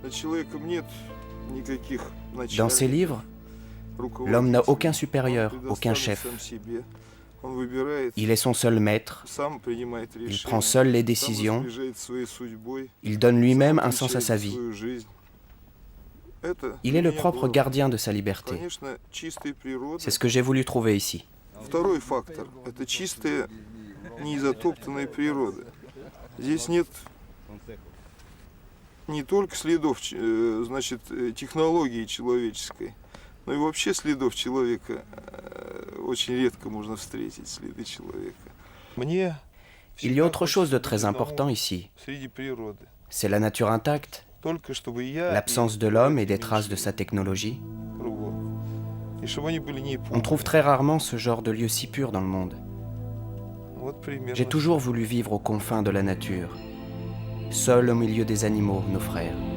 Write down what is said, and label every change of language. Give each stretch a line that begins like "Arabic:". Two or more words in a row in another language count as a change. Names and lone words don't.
French: Dans ces livres, l'homme n'a aucun supérieur, aucun chef. Il est son seul maître, il prend seul les décisions, il donne lui-même un sens à sa vie. Il est le propre gardien de sa liberté. C'est ce que j'ai voulu trouver ici.
Russian: Второй фактор – это чистая, неизотоптанная природа. Здесь нет не только следов, значит, технологии человеческой, но и вообще следов человека. Очень редко можно встретить следы человека.
French: Il y a autre chose de très important ici. C'est la nature intacte, l'absence de l'homme et des traces de sa technologie. On trouve très rarement ce genre de lieu si pur dans le monde. J'ai toujours voulu vivre aux confins de la nature, seul au milieu des animaux, nos frères.